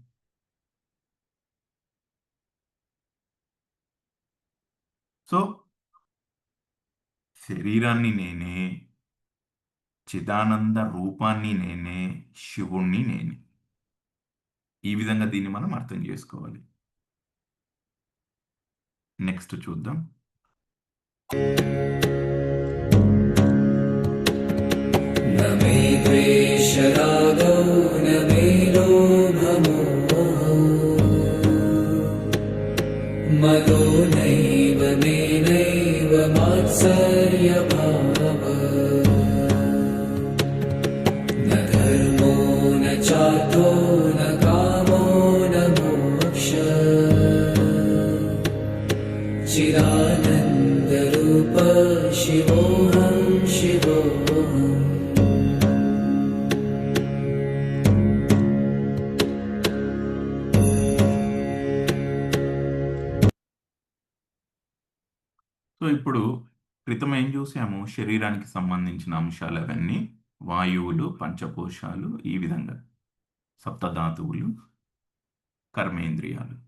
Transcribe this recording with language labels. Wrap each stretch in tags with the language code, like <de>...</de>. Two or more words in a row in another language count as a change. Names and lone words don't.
<te>సో శరీరాన్ని నేనే, చిదానంద రూపాన్ని నేనే, శివుణ్ణి నేనే. ఈ విధంగా దీన్ని మనం అర్థం చేసుకోవాలి. నెక్స్ట్ చూద్దాం.</te> <sa>न मे द्वेषरागौ न मे लोभमोहौ मदो नैव मे नैव मात्सर्यभावः न धर्मो न चार्थो न कामो न मोक्षः चिदानन्दरूप शिवोऽहं शिवोऽहम्</sa> <te>సో ఇప్పుడు క్రితం ఏం చూసాము? శరీరానికి సంబంధించిన అంశాలు అవన్నీ వాయువులు, పంచకోశాలు, ఈ విధంగా సప్తధాతువులు, కర్మేంద్రియాలు.</te>